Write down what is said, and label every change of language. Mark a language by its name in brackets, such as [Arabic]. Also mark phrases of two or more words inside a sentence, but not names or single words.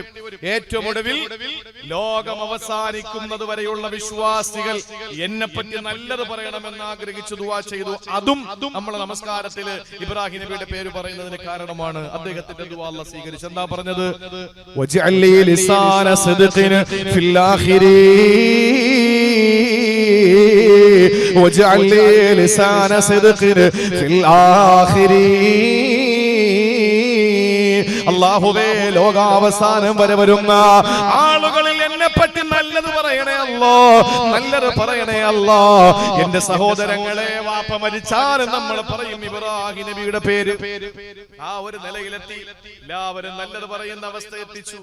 [Malayalam] ഏറ്റവും ഒടുവിൽ ലോകം അവസാനിക്കുന്നത് വരെയുള്ള വിശ്വാസികൾ എന്നെ പറ്റി നല്ലത് പറയണമെന്ന് ആഗ്രഹിച്ചു ദുആ ചെയ്തു. അതും നമ്മുടെ നമസ്കാരത്തിൽ ഇബ്രാഹിം നബിയുടെ പേര് പറയുന്നതിന് കാരണമാണ്. അദ്ദേഹത്തിന്റെ ദുആ അല്ലാഹ് സ്വീകരിച്ചു. എന്താ പറഞ്ഞത്? [Arabic] واجعل لي لسان صدق في الآخرين وجعل لي لسان صدق في الآخرين. [Malayalam] അല്ലാഹുവേ ലോകാവസാനം വരെ വരുന്ന ആളുകളിൽ എന്നെ പറ്റി നല്ലത് പറയണേ അല്ലാ, നല്ലത് പറയണേ അല്ലാ. എന്റെ സഹോദരങ്ങളെ, വാപ്പ മരിച്ചാലും നമ്മൾ പറയും ഇബ്രാഹിം നബിയുടെ പേര്. ആ ഒരു നിലയിലെത്തി എല്ലാവരും നല്ലത് പറയുന്ന അവസ്ഥ എത്തിച്ചു.